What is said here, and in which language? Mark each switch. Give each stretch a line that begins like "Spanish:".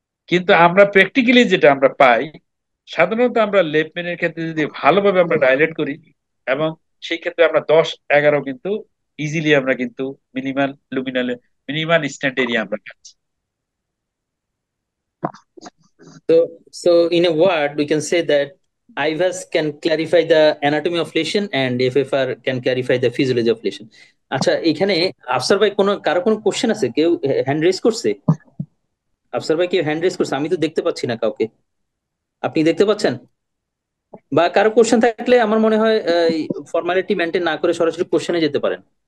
Bangla: কিন্তু আমরা প্র্যাকটিক্যালি যেটা আমরা পাই, সাধারণত আমরা লেফটম্যানের ক্ষেত্রে যদি ভালোভাবে আমরা ডাইলেট করি এবং সেই ক্ষেত্রে আমরা 10, 11 কিন্তু ইজিলি আমরা কিন্তু minimal luminal, minimal stand area আমরা পাচ্ছি।
English: So in a word, we can say that IVAS can clarify the anatomy of lesion and FFR can clarify the physiology of lesion.
Bangla: আচ্ছা, এখানে আফসার ভাই কারো কোনো কোশ্চেন আছে? কেউ হ্যান্ড রেজ করছে? আফসার ভাই কেউ হ্যান্ড রেজ করছে? আমি তো দেখতে পাচ্ছি না কাউকে। আপনি দেখতে পাচ্ছেন? বা কারো কোশ্চেন থাকলে আমার মনে হয় ফর্মালিটি মেনটেন না করে সরাসরি কোশ্চেনে যেতে পারেন।